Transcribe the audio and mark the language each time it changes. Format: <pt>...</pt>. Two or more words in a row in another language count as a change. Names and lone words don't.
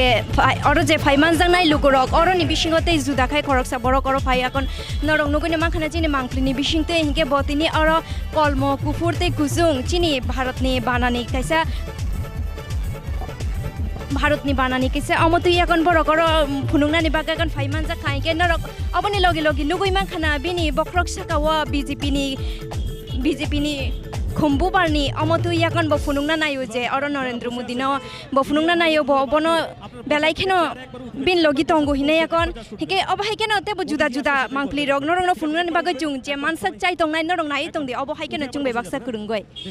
<trp>oro je phai manjang nai lukurok oro ni bisingo tei juda khai khorok sa borok oro phai akon norok nugoi no mangkhana chini mangpli ni bising tei hingke botini oro kolmo kufur tei kuzung chini bharat ni banani kaisa भारत नि बानानी किसे अमतु याकन बरक रो फुनुंगना नि बागाकन phai manjak khai ke norok oboni logi logi lugoi mangkhana bini bokrok sakawa BJP ni khumbu barni amotu yakon bo funungna nayo je oro Narendra Modi no bo funungna nayo bo bono belai kheno bin logi tongo hine yakon hike obo haikeno te bo juda juda mangpli rog norong no funungna ni bagai jung je mansak chai tongnai norong nai tongdi obo haikeno chungbe baksa kurungoi</trp>